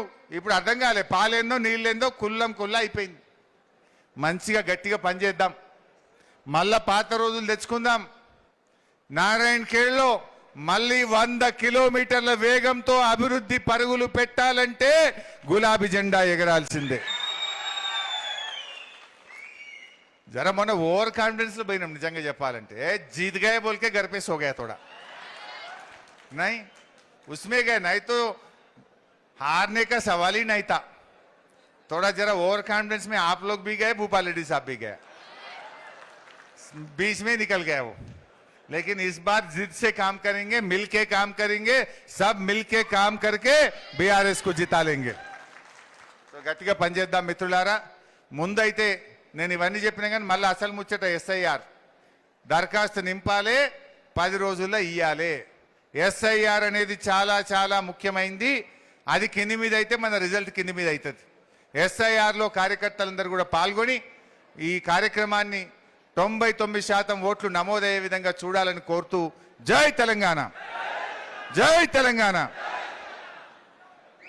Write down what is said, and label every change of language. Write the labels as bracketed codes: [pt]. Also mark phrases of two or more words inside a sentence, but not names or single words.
[te] ఇప్పుడు అర్థం కాలే, పాలేందో నీళ్ళేందో కుల్లం కుల్లా అయిపోయింది. మంచిగా గట్టిగా పనిచేద్దాం, మళ్ళా పాత రోజులు తెచ్చుకుందాం. నారాయణఖేడ్లో మళ్ళీ 100 కిలోమీటర్ల వేగంతో అభివృద్ధి పరుగులు పెట్టాలంటే గులాబీ జెండా ఎగరాల్సిందే. [hi] जरा मन [en] over confidence [te] పోయినా నిజంగా చెప్పాలంటే [hi] जीत गए बोल के घर पे सो गया थोड़ा नहीं उसमें गए नहीं तो हारने का सवाल ही नहीं था. थोड़ा जरा [en] over confidence [hi] में आप लोग भी गए, भूपाल रेड्डी साहब भी गए, बीच में निकल गया वो. लेकिन इस बार जिद से काम करेंगे, मिलके काम करेंगे, सब मिलके काम करके बीआरएस को जिता लेंगे. [te] तो గట్టిగా పనిచేద్దాం మిత్రులారా. ముందైతే నేను ఇవన్నీ చెప్పినా కానీ మళ్ళీ అసలు ముచ్చట ఎస్ఐఆర్ దరఖాస్తు నింపాలే, 10 రోజుల్లో ఇయ్యాలే. ఎస్ఐఆర్ అనేది చాలా చాలా ముఖ్యమైనది. అది కింది మీద అయితే మన రిజల్ట్ కింది మీద అవుతుంది. ఎస్ఐఆర్లో కార్యకర్తలందరూ కూడా పాల్గొని ఈ కార్యక్రమాన్ని 99% ఓట్లు నమోదయ్యే విధంగా చూడాలని కోరుతూ జై తెలంగాణ, జై తెలంగాణ.